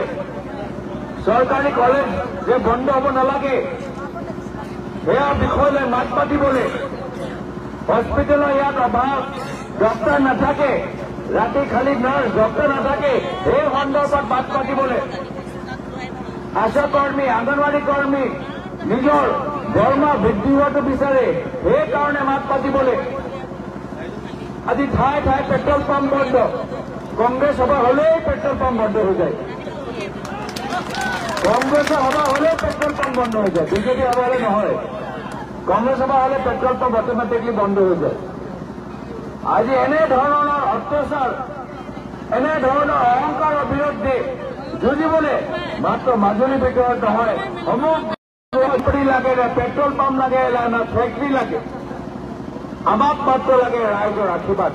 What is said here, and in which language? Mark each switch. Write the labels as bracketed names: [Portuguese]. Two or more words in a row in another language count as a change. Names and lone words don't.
[Assamese] চৰকাৰী কলেজ যে বন্ধ হ'ব নালাগে সেয়া বিষয় লৈ মাত মাতিবলৈ, হস্পিটেলৰ ইয়াত অভাৱ, ডক্টৰ নাথাকে, ৰাতি খালি নাৰ্ছ, ডক্টৰ নাথাকে, সেই সন্দৰ্ভত মাত মাতিবলৈ। আশা কৰ্মী, অংগনৱাড়ী কৰ্মী নিজৰ দৰমহা বৃদ্ধি হোৱাটো বিচাৰে, সেইকাৰণে মাত মাতিবলৈ। আজি ঠায়ে ঠায়ে পেট্ৰল পাম্প বন্ধ, [Bangla] কংগ্ৰেছ সভা হলেই পেট্রোল পাম্প বন্ধ হয়ে যায়, কংগ্রেসের সভা হলেই পেট্রোল পাম্প বন্ধ হয়ে যায়, [Assamese] বিজেপি সভা হলে নহয়। কংগ্ৰেছ সভা হলে পেট্ৰল পাম্প অট'মেটিকলি বন্ধ হৈ যায়। আজি এনেধৰণৰ অত্যাচাৰ, এনেধৰণৰ অহংকাৰৰ বিৰুদ্ধে যুঁজিবলৈ মাত্ৰ মাজুলী ভিতৰত নহয়, সমগ্ৰ লাগে, পেট্ৰল পাম্প লাগে না ফেক্টৰী লাগে, আমাক মাত্ৰ লাগে ৰাইজৰ আশীৰ্বাদ।